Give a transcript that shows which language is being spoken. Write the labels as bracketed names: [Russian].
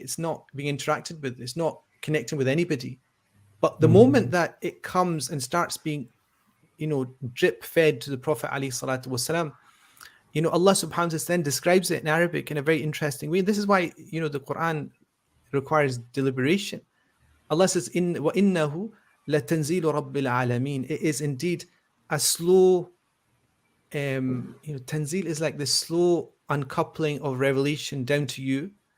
[English] It's not being interacted with. It's not connecting with anybody. But the moment that it comes and starts being, drip fed to the Prophet ﷺ, Allah subhanahu wa ta'ala then describes it in Arabic in a very interesting way. And this is why, the Quran requires deliberation. Allah says, [Arabic] وَإِنَّهُ لَتَنزِيلُ رَبِّ الْعَالَمِينَ. [English] It is indeed a slow, tanzil is like the slow uncoupling of revelation down to you.